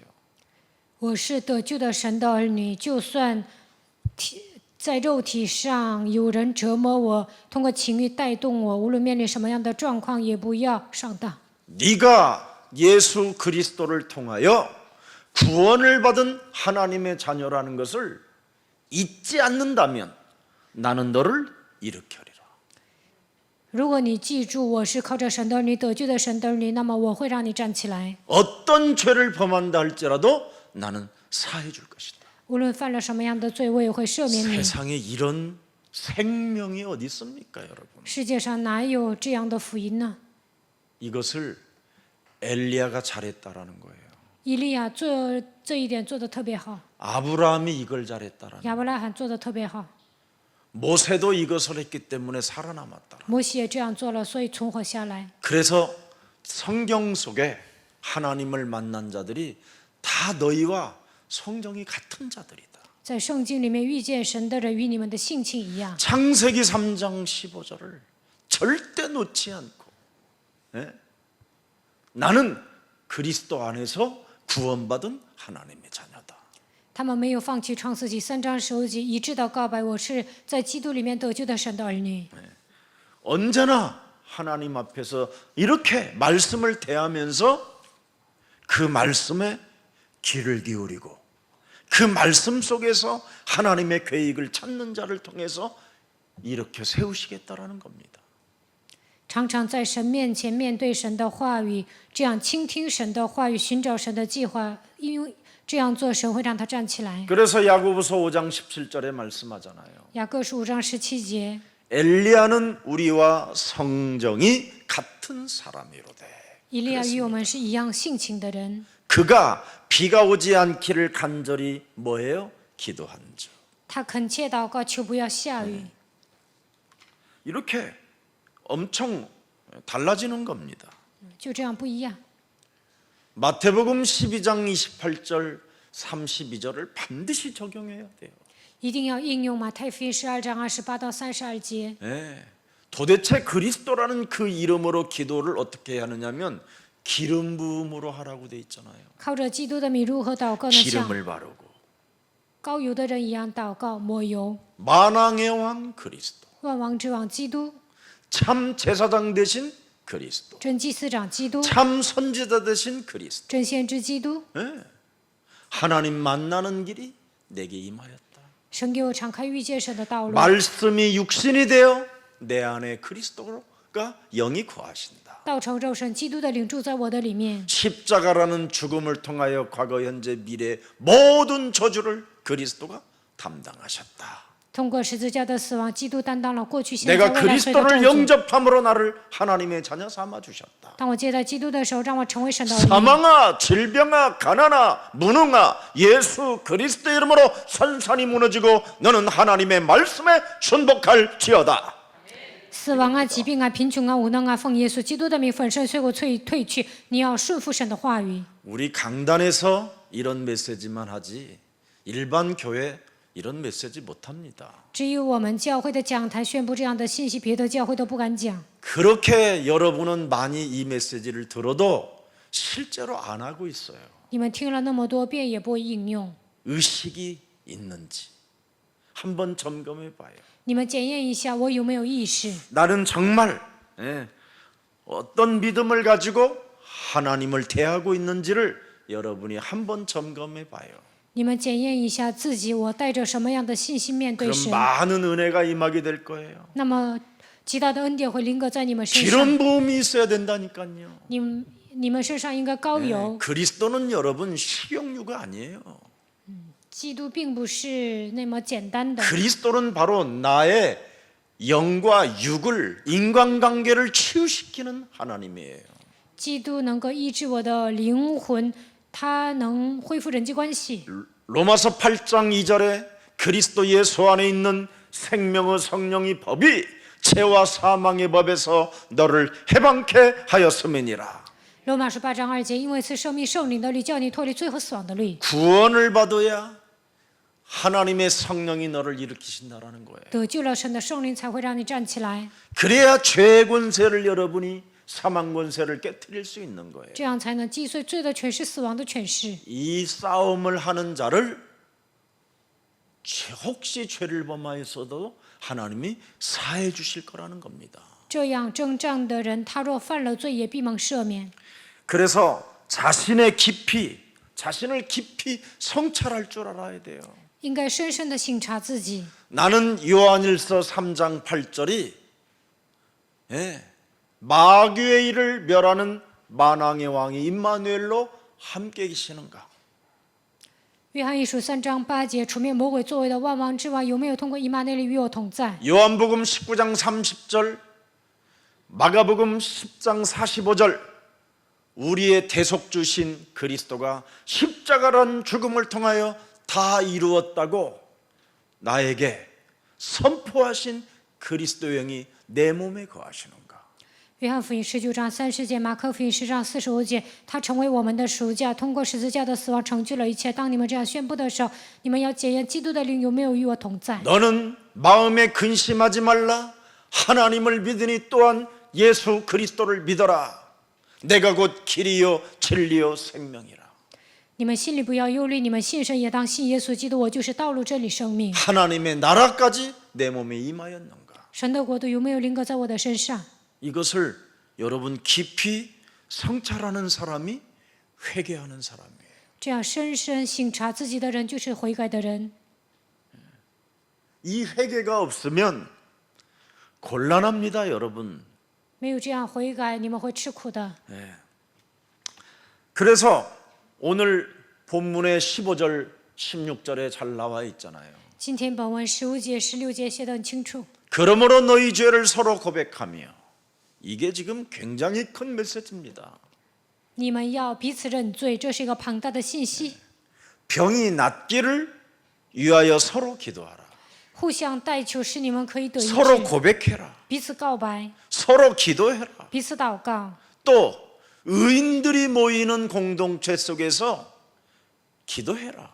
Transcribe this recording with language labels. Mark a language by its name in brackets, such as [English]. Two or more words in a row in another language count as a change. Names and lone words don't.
[Chinese] 我是得救的神的儿女，就算在肉体上有人折磨我，通过情欲带动我，无论面临什么样的状况，也不要上当。 [Korean] 네가 예수 그리스도를 통하여 구원을 받은 하나님의 자녀라는 것을 잊지 않는다면 나는 너를 일으켜리라. [Chinese] 如果你记住我是靠着神的儿女得救的神的儿女，那么我会让你站起来。 [Korean] 어떤 죄를 범한다 할지라도 나는 사해 줄 것이다. [Chinese] 无论犯了什么样的罪，我也会赦免你。 [Korean] 세상에 이런 생명이 어디 있습니까, 여러분? [Chinese] 世界上哪有这样的福音呢？ [Korean] 이것을 엘리야가 잘했다라는 거예요. [Chinese] 以利亚做这一点做得特别好， [Korean] 아브라함이 이걸 잘했다라는 거예요. [Chinese] 亚伯拉罕做得特别好， [Korean] 모세도 이것을 했기 때문에 살아남았다. [Chinese] 摩西也这样做了，所以存活下来。 [Korean] 그래서 성경 속에 하나님을 만난 자들이 다 너희와 성정이 같은 자들이다. [Chinese] 在圣经里面遇见神的人与你们的性情一样。 [Korean] 창세기 3장 15절을 절대 놓지 않고, 나는 그리스도 안에서 구원받은 하나님의 자녀다. [Chinese] 他们没有放弃创世纪3章15节，一致到告白：我是在基督里面得救的神的儿女。 [Korean] 언제나 하나님 앞에서 이렇게 말씀을 대하면서 그 말씀에 귀를 기울이고 그 말씀 속에서 하나님의 계획을 찾는 자를 통해서 이렇게 세우시겠다라는 겁니다. [Chinese] 常常在神面前面对神的话语，这样倾听神的话语，寻找神的计划，因为这样做神会让他站起来。 [Korean] 그래서 야고보서 5장 17절에 말씀하잖아요. [Chinese] 雅各书5章17节， [Korean] 엘리야는 우리와 성정이 같은 사람이로되 以利亚与我们是一样性情的人， 그가 비가 오지 않기를 간절히 뭐해요? 기도한즉. [Chinese] 他恳切祷告，求不要下雨。 [Korean] 이렇게 엄청 달라지는 겁니다. [Chinese] 就这样不一样。 [Korean] 마태복음 12장 28절 32절을 반드시 적용해야 돼요. [Chinese] 一定要应用马太福音12章28到32节。 [Korean] 도대체 그리스도라는 그 이름으로 기도를 어떻게 하느냐면 기름 부음으로 하라고 돼 있잖아요. [Chinese] 靠着基督的名如何祷告呢？像 [Korean] 기름을 바르고 [Chinese] 膏油的人一样祷告，抹油。 [Korean] 만왕의 왕 그리스도, [Chinese] 万王之王基督， [Korean] 참 제사장 되신 그리스도, [Chinese] 真祭司长基督， [Korean] 참 선지자 되신 그리스도. [Chinese] 真先知基督。 [Korean] 하나님 만나는 길이 내게 임하였다. [Chinese] 神给我敞开遇见神的道路。 [Korean] 말씀이 육신이 되어 내 안에 그리스도가 영이 거하신다. [Chinese] 道成肉身，基督的灵住在我的里面。 [Korean] 십자가라는 죽음을 통하여 과거, 현재, 미래 모든 저주를 그리스도가 담당하셨다. [Chinese] 通过十字架的死亡，基督担当了过去、现在、 [Korean] 내가 [Chinese] 未来所有的 [Korean] 그리스도를 [Chinese] 咒诅。 [Korean] 영접함으로 나를 하나님의 자녀 삼아 주셨다. [Chinese] 当我接待基督的时候，让我成为神的儿女。 [Korean] 사망아, 질병아, 가난아, 무능아, 예수 그리스도 이름으로 산산이 무너지고 너는 하나님의 말씀에 순복할지어다. [Chinese] 死亡啊、疾病啊、贫穷啊、无能啊，奉耶稣基督的名粉身碎骨退去。你要顺服神的话语。 [Korean] 우리 강단에서 이런 메시지만 하지 일반 교회 이런 메시지 못합니다. [Chinese] 只有我们教会的讲台宣布这样的信息，别的教会都不敢讲。 [Korean] 그렇게 여러분은 많이 이 메시지를 들어도 실제로 안 하고 있어요. [Chinese] 你们听了那么多遍也不会应用， [Korean] 의식이 있는지 한번 점검해 봐요. [Chinese] 你们检验一下我有没有意识？ [Korean] 나는 정말 어떤 믿음을 가지고 하나님을 대하고 있는지를 여러분이 한번 점검해 봐요. [Chinese] 你们检验一下自己，我带着什么样的信心面对 [Korean] 그럼 [Chinese] 神？ [Korean] 많은 은혜가 임하게 될 거예요. [Chinese] 那么极大的恩典会临格在你们身上。 [Korean] 기름 부음이 있어야 된다니까요. [Chinese] 你们身上应该高油。 [Korean] 그리스도는 여러분 식용유가 아니에요. [Chinese] 基督并不是那么简单的， [Korean] 그리스도는 바로 나의 영과 육을 인간관계를 치유시키는 하나님이에요. [Chinese] 基督能够医治我的灵魂，他能恢复人际关系。 [Korean] 로마서 8장 2절에 그리스도 예수 안에 있는 생명의 성령이 법이 죄와 사망의 법에서 너를 해방케 하였음이니라. [Chinese] 罗马书8章2节，因为赐生命圣灵的律，叫你脱离罪和死亡的律。 [Korean] 구원을 받아야 하나님의 성령이 너를 일으키신다라는 거예요. [Chinese] 得救了神的圣灵才会让你站起来， [Korean] 그래야 죄의 권세를 여러분이 사망 권세를 깨뜨릴 수 있는 거예요. [Chinese] 这样才能击碎罪的权势、死亡的权势。 [Korean] 이 싸움을 하는 자를 혹시 죄를 범하였어도 하나님이 사해 주실 거라는 겁니다. [Chinese] 这样征战的人，他若犯了罪，也必蒙赦免。 [Korean] 그래서 자신을 깊이 성찰할 줄 알아야 돼요. [Chinese] 应该深深的省察自己。 [Korean] 나는 요한일서 3장 8절이 마귀의 일을 멸하는 만왕의 왕이 임마누엘로 함께 계시는가? [Chinese] 约翰一书3章8节，除灭魔鬼作为的万王之王，有没有通过以马内利与我同在？ [Korean] 요한복음 19장 30절, 마가복음 10장 45절, 우리의 대속주신 그리스도가 십자가란 죽음을 통하여 다 이루었다고 나에게 선포하신 그리스도의 영이 내 몸에 거하시는가? [Chinese] 约翰福音19章30节，马可福音10章45节，他成为我们的赎价，通过十字架的死亡成就了一切。当你们这样宣布的时候，你们要检验基督的灵有没有与我同在。 [Korean] 너는 마음에 근심하지 말라. 하나님을 믿으니 또한 예수 그리스도를 믿어라. 내가 곧 길이요 진리요 생명이라. [Chinese] 你们心里不要忧虑，你们信神也当信耶稣基督，我就是道路、真理、生命。 [Korean] 하나님의 나라까지 내 몸에 임하였는가? [Chinese] 神的国度有没有临格在我的身上？ [Korean] 이것을 여러분 깊이 성찰하는 사람이 회개하는 사람이에요. [Chinese] 这样深深省察自己的人，就是悔改的人。 [Korean] 이 회개가 없으면 곤란합니다, 여러분. [Chinese] 没有这样悔改，你们会吃苦的。 [Korean] 그래서 오늘 본문의 15절, 16절에 잘 나와 있잖아요. [Chinese] 今天本文15节、16节写得很清楚。 [Korean] 그러므로 너희 죄를 서로 고백하며 이게 지금 굉장히 큰 메시지입니다. [Chinese] 你们要彼此认罪，这是一个庞大的信息。 [Korean] 병이 낫기를 위하여 서로 기도하라. [Chinese] 互相代求，使你们可以得医 [Korean] 서로 [Chinese] 治。 [Korean] 고백해라. [Chinese] 彼此告白， [Korean] 서로 기도해라. [Chinese] 彼此祷告。 [Korean] 또 의인들이 모이는 공동체 속에서 기도해라.